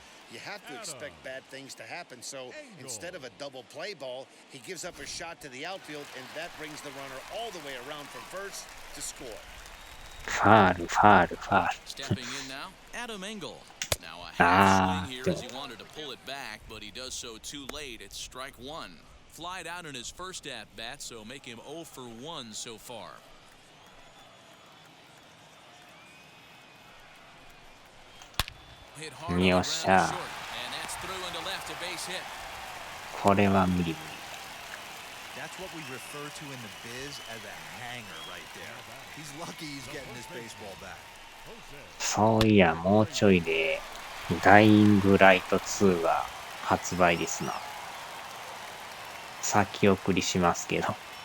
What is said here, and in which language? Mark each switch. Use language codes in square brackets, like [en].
[en] You have to expect bad things to happen. So instead of a double play ball, he gives up a shot to the outfield, and that brings the runner all the way around from first to score. [ja] ファール、ファール、ファール。 [en] Stepping in now, Adam Engel. Now a half swing here as he wanted to pull it back, but he does so too late. It's strike one. Flied out in his first at bat, so make him 0 for 1 so far. Hit hard on the ground short, and that's through into left, a base hit. [ja] これは無理無理。 [en] That's what we refer to in the biz as a hanger right there. He's lucky he's getting his baseball back. [ja] そういや、もうちょいでダイイングライト2が発売ですな。先送りしますけど。